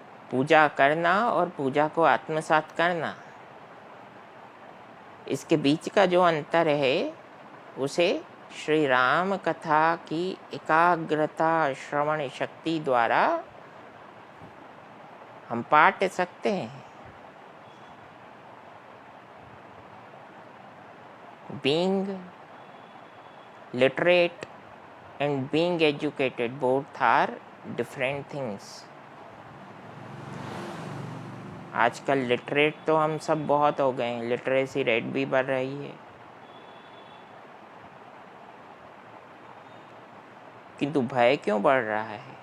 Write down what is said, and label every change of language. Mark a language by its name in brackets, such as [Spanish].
[Hindi] पूजा करना और पूजा को आत्मसात करना, इसके बीच का जो अंतर है उसे श्री राम कथा की एकाग्रता श्रवण शक्ति द्वारा हम पाट सकते हैं। [English] Being literate and being educated both are different things. [Hindi] आजकल लिटरेट तो हम सब बहुत हो गए हैं, लिटरेसी रेट भी बढ़ रही है, किंतु भय क्यों बढ़ रहा है?